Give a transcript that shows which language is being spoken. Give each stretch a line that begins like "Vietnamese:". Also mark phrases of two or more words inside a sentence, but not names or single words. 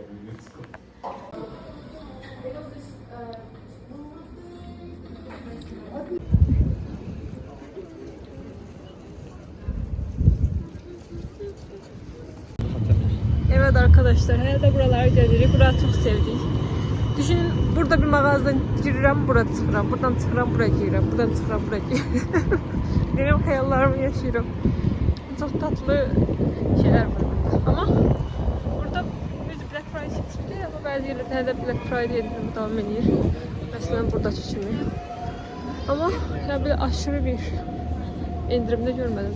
Turkish: Evet arkadaşlar, herhalde buralara gelirik. Burayı çok sevdik. Düşünün, burada bir mağazadan
Azerbaijani: girirəm, bura çıxıram. Buradan çıxıram, bura girirəm. Buradan çıxıram, bura girirəm. Benim hayallarımı yaşayıram.
Turkish: Çok tatlı şeyler var. Ama burada bir
English: Black Friday
Turkish: çıktı ama bazı yerlerde de
English: Black Friday
Turkish: indirimi devam ediyor. Mesela burada çeşimi. Ama ya böyle aşırı bir indirimde görmedim.